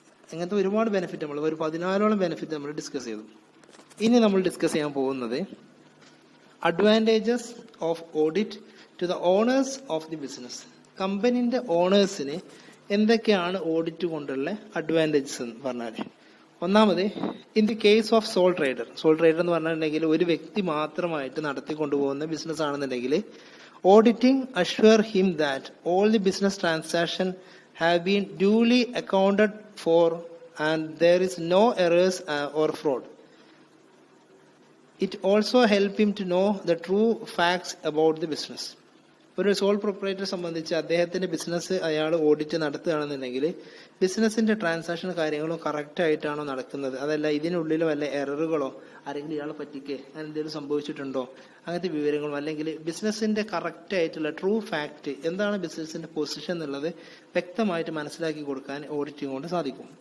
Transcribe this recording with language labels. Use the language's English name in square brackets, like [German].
[Malayalam] അങ്ങനത്തെ ഒരുപാട് ബെനിഫിറ്റ് നമ്മൾ ഒരു 14ഓളം ബെനിഫിറ്റ് നമ്മൾ ഡിസ്കസ് ചെയ്തു. ഇനി നമ്മൾ ഡിസ്കസ് ചെയ്യാൻ പോകുന്നത് [English] Advantages of audit to the owners of the business. [Malayalam] കമ്പനിന്റെ ഓണേഴ്സിന് എന്തൊക്കെയാണ് ഓഡിറ്റ് കൊണ്ടുള്ള അഡ്വാൻറ്റേജസ് എന്ന് പറഞ്ഞാൽ, ഒന്നാമത് [English] In the case of sole trader. [Malayalam] Sole trader എന്ന് പറഞ്ഞിട്ടുണ്ടെങ്കിൽ ഒരു വ്യക്തി മാത്രമായിട്ട് നടത്തിക്കൊണ്ടുപോകുന്ന ബിസിനസ് ആണെന്നുണ്ടെങ്കിൽ [English] auditing assure him that all the business transactions have been duly accounted for and there is no errors or fraud. It also help him to know the true facts about the business. [Malayalam] ഒരു soul പ്രൊപ്പറേറ്ററെ സംബന്ധിച്ച് അദ്ദേഹത്തിന്റെ business അയാൾ audit നടത്തുകയാണെന്നുണ്ടെങ്കിൽ ബിസിനസിന്റെ transaction കാര്യങ്ങളും correct ആയിട്ടാണോ നടക്കുന്നത്, അതല്ല ഇതിനുള്ളിൽ വല്ല എററുകളോ ആരെങ്കിലും ഇയാളെ പറ്റിക്കേ അങ്ങനെ എന്തെങ്കിലും സംഭവിച്ചിട്ടുണ്ടോ, അങ്ങനത്തെ വിവരങ്ങളും, അല്ലെങ്കിൽ ബിസിനസിന്റെ കറക്റ്റ് ആയിട്ടുള്ള ട്രൂ ഫാക്ട് എന്താണ് ബിസിനസിന്റെ പൊസിഷൻ എന്നുള്ളത് വ്യക്തമായിട്ട് മനസ്സിലാക്കി കൊടുക്കാൻ ഓഡിറ്റിംഗ് കൊണ്ട് സാധിക്കും.